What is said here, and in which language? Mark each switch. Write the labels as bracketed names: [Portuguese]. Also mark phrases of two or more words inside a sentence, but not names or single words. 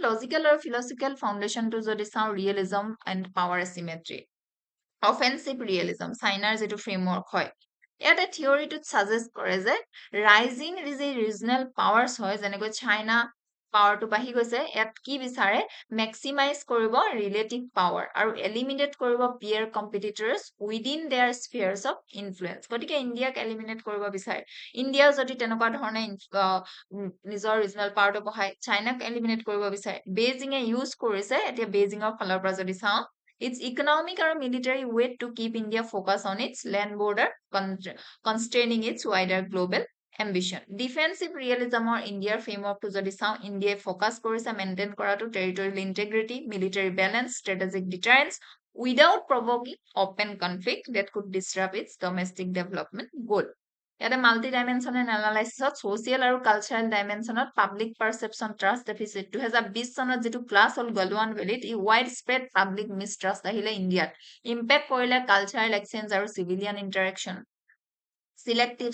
[Assamese] লজিকেল আৰু ফিলচফিকেল ফাউণ্ডেশ্যনটো যদি চাওঁ [English] realism and power asymmetry offensive realism [Assamese] চাইনাৰ যিটো ফ্ৰেমৱৰ্ক হয় ইয়াতে থিয়ৰিটোত ছাজেষ্ট কৰে যে ৰাইজিং যি [English] regional powers [Assamese] হয় যেনেকৈ চাইনা পাৱাৰটো বাঢ়ি গৈছে ইয়াত কি বিচাৰে মেক্সিমাইজ কৰিব [English] relative power [Assamese] আৰু এলিমিনেট কৰিব [English] peer competitors within their spheres of influence [Assamese] গতিকে ইণ্ডিয়াক এলিমিনেট কৰিব বিচাৰে ইণ্ডিয়াও যদি তেনেকুৱা ধৰণে নিজৰ ৰিজনেল পাৱাৰটো বঢ়াই চাইনাক এলিমিনেট কৰিব বিচাৰে বেইজিঙে ইউজ কৰিছে এতিয়া বেইজিঙৰ ফালৰ পৰা যদি চাওঁ [English] its economic or military weight to keep India focused on its land border, constraining its wider global ambition. Defensive realism or India framework to [Assamese] যদি চাওঁ [English] India focus কৰিছে maintain কৰাটো territorial integrity, military balance, strategic deterrence without provoking open conflict that could disrupt its domestic development goal. [Assamese] ইয়াতে [English] multi dimensional analysis [Assamese] ছ'চিয়েল আৰু কালচাৰেল ডাইমেনশ্যনত [English] public perception trust deficit [Assamese] 2020 চনত যিটো ক্লাছ হ'ল গলৱান ভেলীত ই [English] wide spread public mistrust [Assamese] আহিলে ইণ্ডিয়াত ইম্পেক্ট কৰিলে [English] cultural exchange [Assamese] আৰু [English] civilian interaction selective